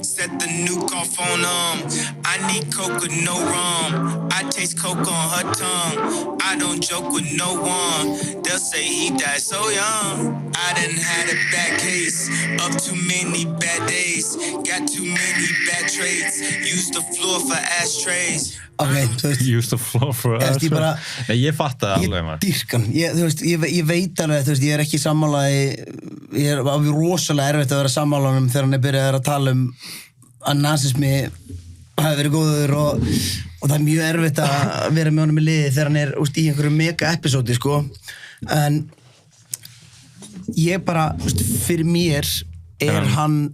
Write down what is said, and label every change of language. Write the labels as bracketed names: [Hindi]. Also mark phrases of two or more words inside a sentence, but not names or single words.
[English] Set the nuke off on them. I need coke with no rum. I taste coke on her tongue. I don't joke with no one. They'll say he died so young. I done had a bad case of too many bad days. Got too many bad traits. Used the floor for ashtrays. [Icelandic] ok, þú veist [English] Use the floor for us [Icelandic] ég bara Nei, ég fatt það alveg ég maður dýrkan, þú veist, ég veit alveg, þú veist, ég er ekki sammálaði, ég er rosalega erfitt að vera sammálanum þegar hann er byrjað að tala að nasismi hafi verið góður og það er mjög erfitt að vera með honum í liði þegar hann er úst, í einhverju mega episódi, sko, en ég bara, úst, fyrir mér er hann